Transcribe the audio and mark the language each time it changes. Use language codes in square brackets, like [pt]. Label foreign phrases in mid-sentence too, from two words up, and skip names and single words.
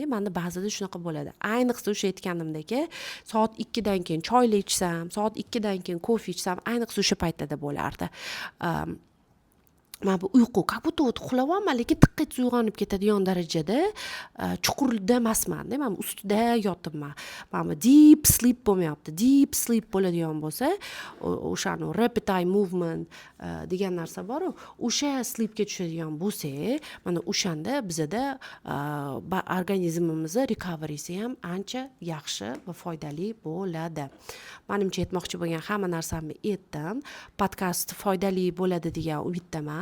[uz] Menda ba'zida shunaqa bo'ladi. Ayniqsa o'sha aytganimdagi soat 2 dan keyin choyli ichsam, soat 2 dan keyin kofe ichsam, ayniqsa o'sha paytda bo'lardi. Mana bu uyqu, [ru] как будто [uz] uxlayapman, lekin tiqqet uyg'onib ketadigan darajada chuqurda emasman-da, men ustida yotibman. Mana [en] deep sleep [uz] bo'lmayapti. [en] Deep sleep [uz] bo'ladigan bo'lsa, o'shani [en] rapid eye movement [uz] degan narsa bor-ku, o'sha sleepga tushadigan bo'lsa, mana o'shanda bizada organizmimiz recoverysi ham ancha yaxshi va foydali bo'ladi. Menimcha aytmoqchi bo'lgan hamma narsamni aytdim. Podkast foydali bo'ladi degan umiddaman.